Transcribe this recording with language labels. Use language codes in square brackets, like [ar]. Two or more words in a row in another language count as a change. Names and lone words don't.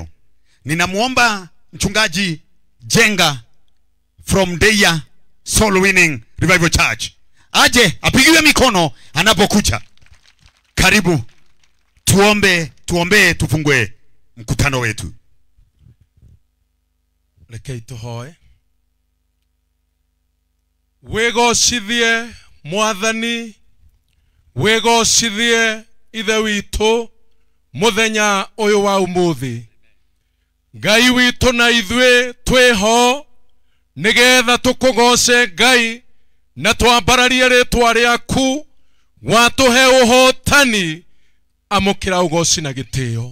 [sw] Ninamuomba mchungaji Jenga from Deya Soul Winning Revival Church aje apigiwe mikono anapokuja. Karibu tuombe tufungue mkutano wetu. [ki] Rekei tuhoe. Wegocithie Mwathani, wegocithie ithe witũ muthenya uyu wa umuthi. Ngai witũ na ithuĩ twĩho nigetha tukugoce Ngai na twambararie rĩtwa rĩaku, watuhe ũhotani, amũkĩra ũgoci na gĩtĩo.